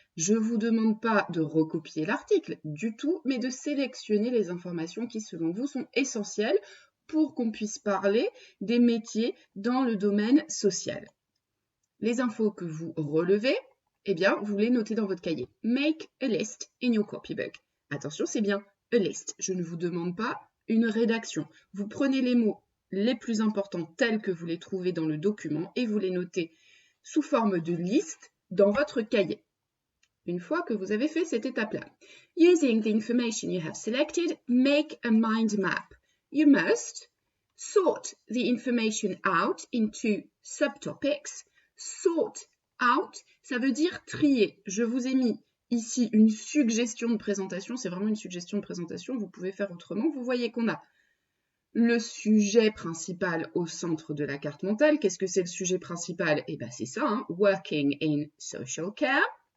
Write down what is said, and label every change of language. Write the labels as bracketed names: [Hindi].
[French] Je ne vous demande pas de recopier l'article du tout, mais de sélectionner les informations qui selon vous sont essentielles pour qu'on puisse parler des métiers dans le domaine social. Les infos que vous relevez, eh bien, vous les notez dans votre cahier. [English] Make a list in your copybook. [French] Attention, c'est bien a list. Je ne vous demande pas une rédaction. Vous prenez les mots les plus importants tels que vous les trouvez dans le document et vous les notez sous forme de liste dans votre cahier. Une fois que vous avez fait cette étape-là, [English] using the information you have selected, make a mind map. You must sort the information out into subtopics. [French] Sort out, ça veut dire trier. Je vous ai mis ici une suggestion de présentation. C'est vraiment une suggestion de présentation. Vous pouvez faire autrement. Vous voyez qu'on a le sujet principal au centre de la carte mentale. Qu'est-ce que c'est le sujet principal? Eh bien, c'est ça, hein, Working in Social Care.